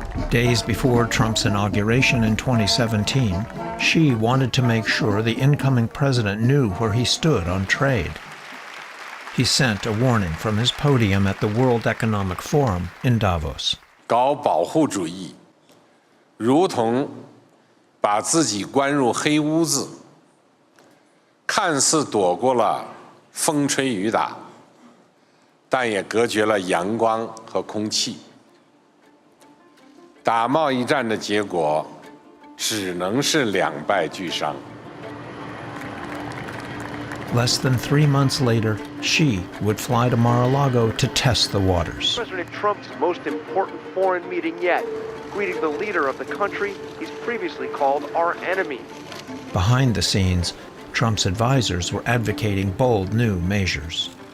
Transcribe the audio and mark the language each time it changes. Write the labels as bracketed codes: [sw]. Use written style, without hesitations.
[en] Days before Trump's inauguration in 2017, Xi wanted to make sure the incoming president knew where he stood on trade. He sent a warning from his podium at the World Economic Forum in Davos. [zh] 搞保护主义，如同把自己关入黑屋子，看似躲过了风吹雨打，但也隔绝了阳光和空气。打贸易战的结果，只能是两败俱伤。 [en] Less than 3 months later, Xi would fly to Mar-a-Lago to test the waters. President Trump's most important foreign meeting yet, greeting the leader of the country he's previously called our enemy. Behind the scenes, Trump's advisors were advocating bold new measures.